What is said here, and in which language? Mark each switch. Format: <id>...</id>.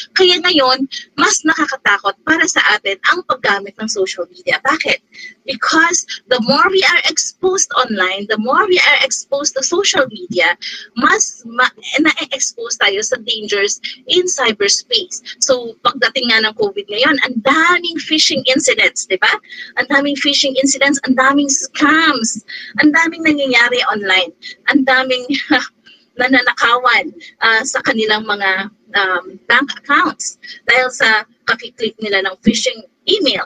<tl>Kaya ngayon, mas nakakatakot para sa atin ang paggamit ng social media. Bakit?</tl> <en>Because the more we are exposed online, the more we are exposed to social media,</en> <tl>mas na-expose tayo sa</tl> <en>dangers in cyberspace.</en> <tl>So, pagdating nga ng COVID ngayon, ang daming phishing incidents, di ba? Ang daming phishing incidents, ang daming scams, ang daming nangyayari online, ang daming nananakawan sa kanilang mga bank accounts dahil sa kakiklik nila ng phishing email.</tl>